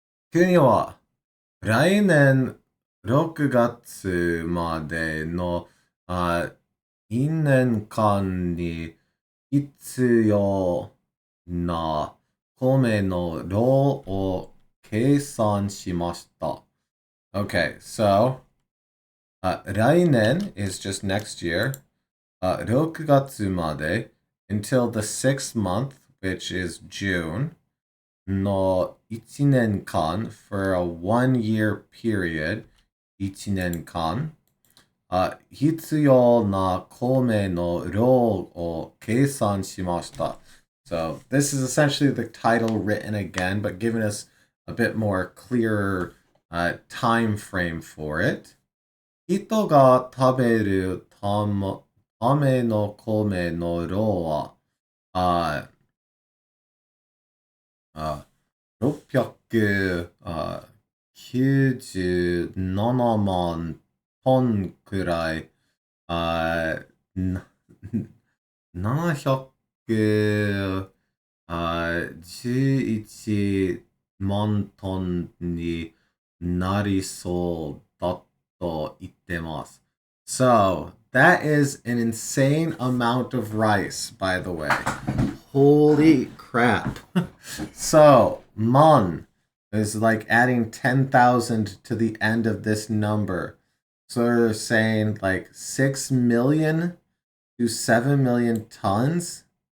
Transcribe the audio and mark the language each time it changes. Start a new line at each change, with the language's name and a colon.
Japanese: 国は来年6月までの1年間に必要な米の量を計算しました。
English: Okay, so 来年 is just next year.
Japanese: 6月まで
English: until the 6th month, which is June.
Japanese: の1年間
English: for a 1-year period.
Japanese: 1年間。必要な米の量を計算しました。
English: So this is essentially the title written again, but giving us a bit more clearer time frame for it.
Japanese: 人が食べるための米の量は、 697万トンくらい、711万トンになりそうだと言ってます。
English: So, that is an insane amount of rice, by the way. Holy crap. So, mon is like adding 10,000 to the end of this number. So they're saying like 6 million to 7 million tons.